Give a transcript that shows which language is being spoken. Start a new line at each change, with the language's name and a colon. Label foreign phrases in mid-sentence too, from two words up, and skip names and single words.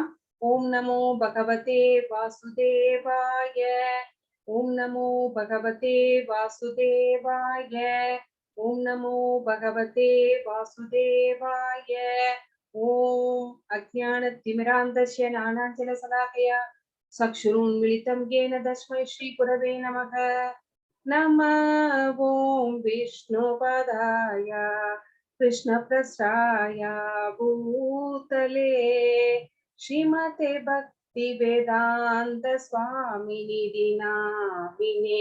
Sanskrit: ॐ नमो भगवते वासुदेवाय. ॐ नमो भगवते वासुदेवाय. ॐ नमो भगवते वासुदेवाय. ॐ अज्ञान तिमिरान्धस्य ज्ञानाञ्जन शलाकया चक्षुरुन्मीलितं येन तस्मै श्रीगुरवे नमः. नमः ओं विष्णुपदाय कृष्णप्रस्थाय भूतले श्रीमते भक्तिवेदान्त स्वामिनिधि नामिने.